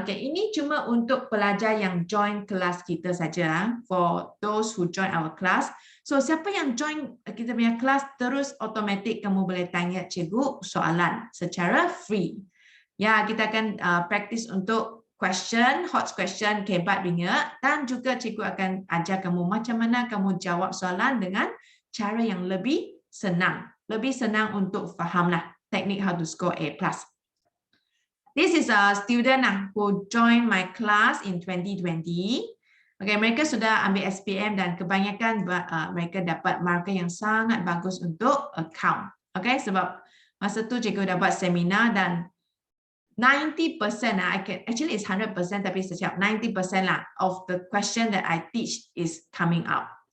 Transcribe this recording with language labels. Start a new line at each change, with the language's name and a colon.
Malay: Okay, ini cuma untuk pelajar yang join kelas kita saja.
English: For those who join our class.
Malay: So, siapa yang join kita punya kelas, terus automatic kamu boleh tanya cikgu soalan secara free. Ya, kita akan practice untuk question,
English: hot question,
Malay: kebat bingit. Dan juga cikgu akan ajar kamu macam mana kamu jawab soalan dengan cara yang lebih senang. Lebih senang untuk fahamlah teknik
English: how to score A+. This is a student who joined my class in 2020.
Malay: Okay, mereka sudah ambil SPM dan kebanyakan mereka dapat markah yang sangat bagus untuk account. Okay, sebab masa tu cikgu dapat seminar dan 90%,
English: actually it's 100%,
Malay: tapi setiap 90% lah
English: of the question that I teach is coming up.